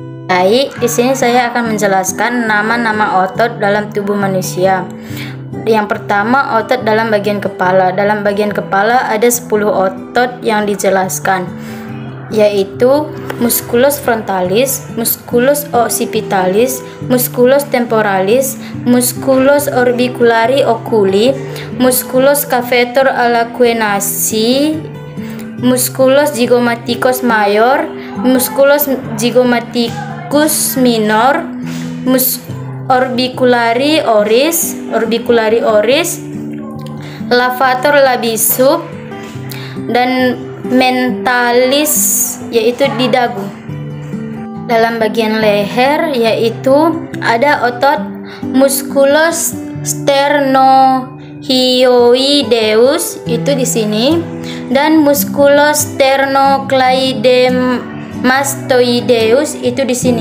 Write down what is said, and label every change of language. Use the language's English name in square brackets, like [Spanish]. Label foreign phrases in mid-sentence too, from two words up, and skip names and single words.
[Indonesian] Baik, di sini saya akan menjelaskan nama-nama otot dalam tubuh manusia. Yang pertama, otot dalam bagian kepala. Dalam bagian kepala ada 10 otot yang dijelaskan, yaitu [Latin] musculus frontalis, musculus occipitalis, musculus temporalis, musculus orbiculari oculi, musculus caveator alacuenasi, musculus zygomaticus major, musculus zygomaticus minor, orbiculari oris, lavator labisub, [Indonesian] dan mentalis, yaitu di dagu. Dalam bagian leher yaitu ada otot [Latin] musculus sternohyoideus, [Indonesian] itu di sini, dan [Latin] musculus sternocleidomastoideus, [Indonesian] itu di sini.